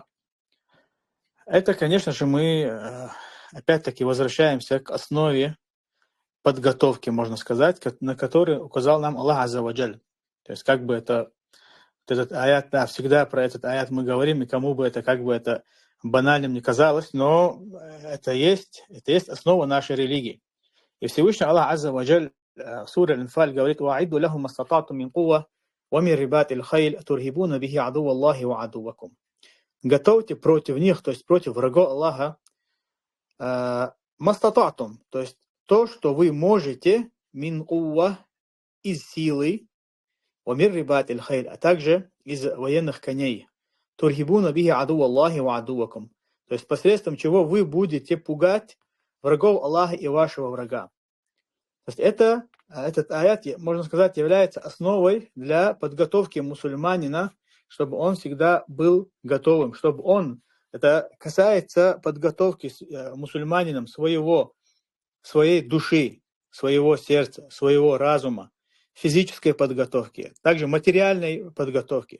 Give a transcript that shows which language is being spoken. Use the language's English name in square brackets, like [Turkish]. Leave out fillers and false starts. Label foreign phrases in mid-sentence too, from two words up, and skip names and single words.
[Russian] Это, конечно же, мы опять-таки возвращаемся к основе подготовки, можно сказать, на которой указал нам Аллах [Arabic] عز وجل. [Russian] То есть как бы этот аят, да, всегда про этот аят мы говорим, и кому бы это как бы это банальным не казалось, но это есть основа нашей религии. И Всевышний Аллах [Arabic] عز وجل [Russian] в суре Аль-Анфаль говорит: [Arabic] «وأعدوا لهم ما استطعتم من قوة وَمِنْ رِبَاطِ الْخَيْلِ تُرْهِبُونَ بِهِ عَدُوَّ اللَّهِ وَعَدُوَّكُمْ. [Russian] Готовьте против них, то есть против врагов Аллаха, мастататум, то есть то, что вы можете, [Arabic] من قوة, [Russian] из силы, [Arabic] وَمِنْ رِبَاطِ الْخَيْلِ, [Russian] а также из военных коней. [Arabic] تُرْهِبُونَ بِهِ عَدُوَّ اللَّهِ وَعَدُوَّكُمْ. [Russian] То есть посредством чего вы будете пугать врагов Аллаха и вашего врага. То есть этот аят, можно сказать, является основой для подготовки мусульманина, чтобы он всегда был готовым, чтобы он, это касается подготовки мусульманином своей души, своего сердца, своего разума, физической подготовки, также материальной подготовки.